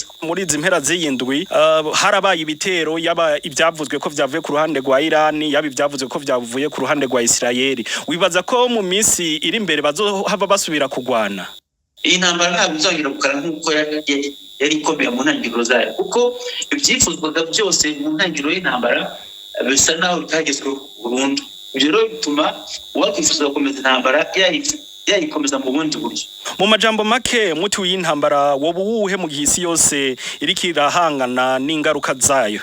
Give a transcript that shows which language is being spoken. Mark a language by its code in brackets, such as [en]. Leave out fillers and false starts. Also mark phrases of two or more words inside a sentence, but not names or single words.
[rn] Muri izi mpera z'iyindwi harabaye ibitero yaba ibyavuzwe ko vyavuye ku ruhande rwa Iran yaba ibyavuzwe ko vyavuye ku ruhande rwa Israel wibaza ko mu minsi iri imbere bazohava basubira kugwana. [rw] Iyi ntambara ntabwo izongera gukara nk'uko yari ikomeye mu ntangiriro zayo kuko ibyifuzwaga byose mu ntangiriro y'intambara bisa naho bitagezweho burundu. Ibyo rero bituma uwakwifuza gukomeza intambara yayikomeza mu bundi buryo. [rn] Mu majambo make muti w'intambara wobu wuhe mu gihisi yose iriko irahangana n'ingaruka zayo.